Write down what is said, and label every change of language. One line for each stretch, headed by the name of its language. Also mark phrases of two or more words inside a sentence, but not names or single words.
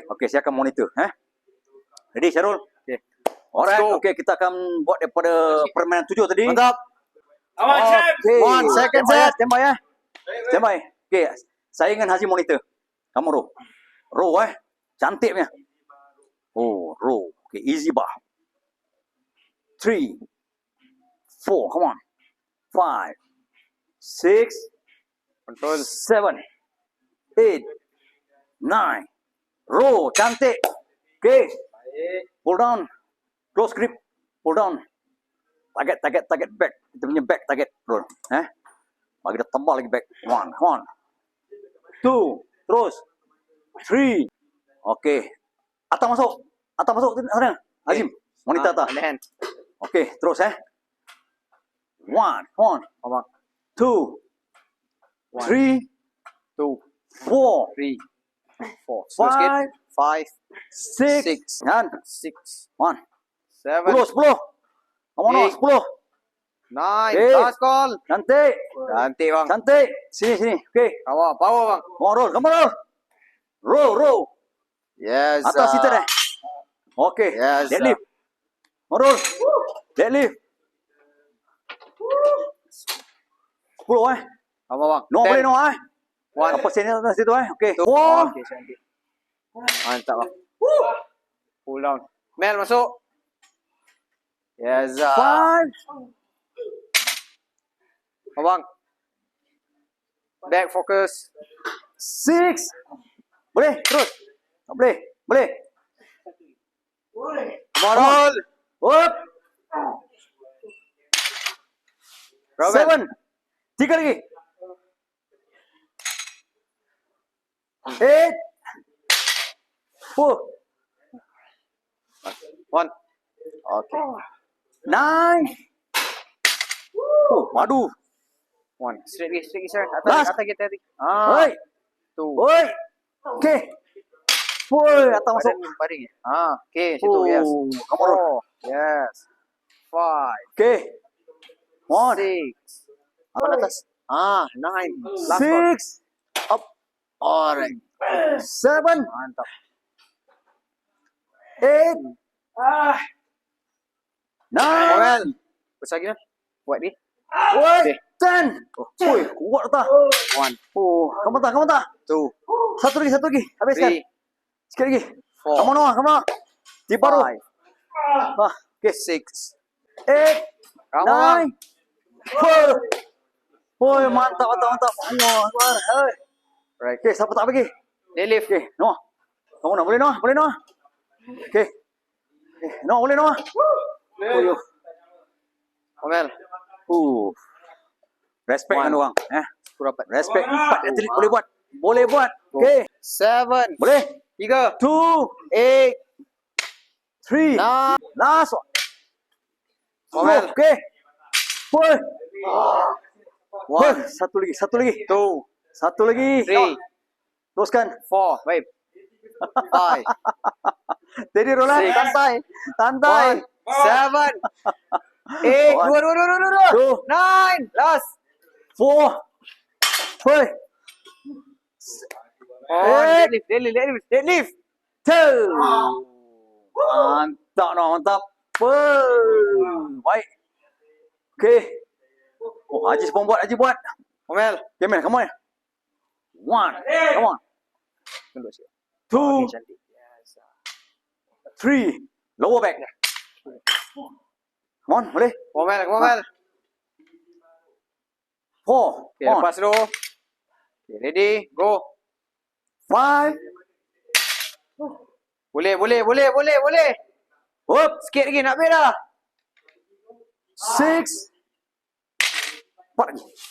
Malay: Okey, saya akan monitor. Ready, Syarul? Okey.
English: Alright, Let's go.
Malay: okey, kita akan buat daripada permainan 7 tadi. Mantap. Awak Syam. Okey.
English: 1 second Standby, set. Standby.
Malay: Okey, saya dengan Haji monitor. Kamu row. Row cantik punya. Row.
English: Okay, easy bar. 3, 4, come on. 5, 6, Control. 7, 8, 9. Row, cantik. Okay. Pull down. Close grip. Pull down. Target back.
Malay: Kita punya
English: back target.
Malay: Roll. Bagi dia tebal lagi back.
English: 1, come on. 2,
Malay: terus. 3. Okay. Atta masuk sana. Azim, monitor Atta.
English: Underhand.
Malay: Okay, terus 1,
English: come on.
Malay: Abang. 2, 3, 2, 4, 3, 4. Slow sikit. 5, 6, 6, kan? 6, 1, 7, 10.
English: Come on, 10. 9. Okay. Last call.
Malay: Cantik. Cantik bang. Cantik. Sini. Okay. Power bang.
English: Come on, roll. Yes.
Malay: Atas situ deh. Okay.
English: Yes. Deadlift. Roll. Deadlift. 10
Malay: Apa bang? No boleh no 1. Apa sini atas situ Okay. Okay, cantik. Mantap bang.
English: Pull down.
Malay: Mel masuk. Yes. 5. Abang.
English: Back focus. 6.
Malay: Boleh terus. Tak boleh. Boleh.
English: Roll. Up. Robert.
Malay: 7. 3 lagi. 8. 4.
English: One.
Malay: Okay. 9. Oh, madu.
English: One. Straight lagi, sir. Last.
Malay: Atas kita tadi. Oi.
English: Two.
Malay: Oi. Okay. Woi, atas masuk. Baring. Okay, situ,
English: yes. Come on. Four. Yes. Five. Okay. One. Six.
Malay: Apa atas?
English: Nine. Last one. 6. Up. Alright. 7.
Malay: Mantap. 8. 9.
English: Well.
Malay: Besar lagi lah. Buat ni. Woi, Okay. 10. Woi, kuat atas.
English: One.
Malay: Oh, kamu tak.
English: Two.
Malay: Satu lagi. Habiskan.
English: Three.
Malay: Sikit lagi.
English: Four. Come on.
Malay: Tiap baru.
English: Five. Okay. Six. 8. Come on. 9. 4.
Malay: Woi, mantap.
Arabic: Allah Akbar. Hai.
English: Right.
Malay: Okay, siapa tak pergi?
English: Deadlift.
Malay: Okay, Noah. Kamu nak boleh Noah. Okay. Noah boleh Noah. Oh, Omel.
English: Respect One.
Malay: kan orang. Rapat. Respect. 4 atlet boleh buat. Okay. 7. Boleh. 3. 2. 8. 3.
English: Nine. Last one.
Malay: Omel. Okay. Woi.
English: One.
Malay: Satu lagi.
English: Two.
Malay: Satu lagi.
English: Three.
Malay: Teruskan. 4. Baik. 5. Jadi Roland.
English: Six.
Malay: Santai. 7. 8.
English: One.
Malay: Dua.
English: Two. 9. Last.
Malay: 4. Woi.
English: On. Deadlift. 2.
Malay: Mantap. Baik. Okay. Oh, Haji buat. Omel.
English: Okay, man, come on. 1. Come on.
Malay: Tunduk sikit. 2. Cantik. 3.
English: Lower back. Come on,
Malay: boleh. Omel. 4.
English: Okay,
Malay: lepas dulu.
English: Okay, ready. Go. 5.
Malay: Boleh.
English: Up.
Malay: Sikit lagi nak habis dah. 6. 4 lagi.